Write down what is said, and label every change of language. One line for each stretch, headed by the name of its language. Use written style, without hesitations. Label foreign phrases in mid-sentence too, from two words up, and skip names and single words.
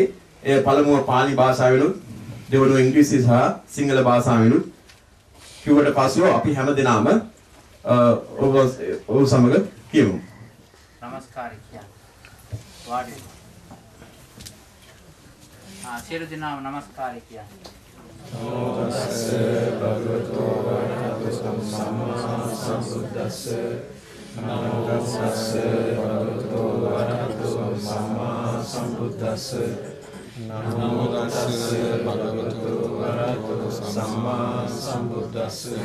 Sinhala: ඒ පළමුව පාලි භාෂාවෙනුත් දෙවනුව ඉංග්‍රීසි සහ සිංහල භාෂාවෙනුත් කිව්වට පසුව අපි හැමදෙනාම ඔබ සමග කියමු. නමස්කාරය කියන්නේ. වාඩි. සියලු දෙනාම නමස්කාරය කියන්නේ.
Pali: නමෝ තස්ස භගවතු වරහතු සම්මා සම්බුද්දස්ස නමෝ තස්ස භගවතු වරහතු සම්මා සම්බුද්දස්ස නමෝ තස්ස භගවතු වරහතු සම්මා සම්බුද්දස්ස